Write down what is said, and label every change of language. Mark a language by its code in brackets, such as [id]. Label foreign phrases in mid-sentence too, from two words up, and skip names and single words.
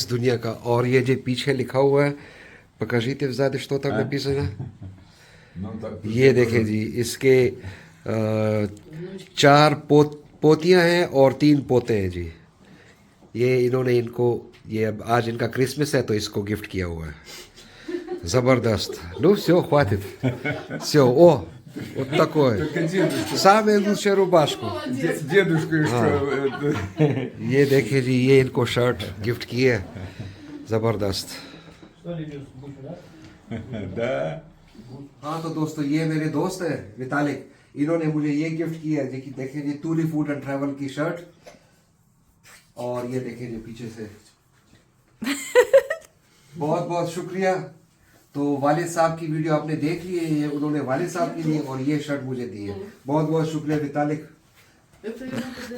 [hi] दुनिया का और ये जो पीछे लिखा हुआ है [ru] покажите сзади что там написано [hi] ये देखें जी इसके चार पोतियां हैं और 3 पोते हैं जी ये इन्होंने इनको ये अब आज इनका क्रिसमस है तो इसको गिफ्ट किया हुआ है जबरदस्त [ru] ну все хватит все о вот такое самую лучшую рубашку Дедушка что? [hi] ये देखिए जी ये इनको शर्ट गिफ्ट की है जबरदस्त [ru] Да. [hi] हाँ तो दोस्तों ये मेरे दोस्त है वितालिक इन्होंने मुझे ये गिफ्ट किया है जी देखिए जी टूरी फूड एंड ट्रैवल की शर्ट और ये देखिए जी पीछे से बहुत बहुत शुक्रिया तो वालिद साहब की वीडियो आपने देख ली है ये उन्होंने वालिद साहब के लिए और ये शर्ट मुझे दी है बहुत बहुत शुक्रिया वितालिक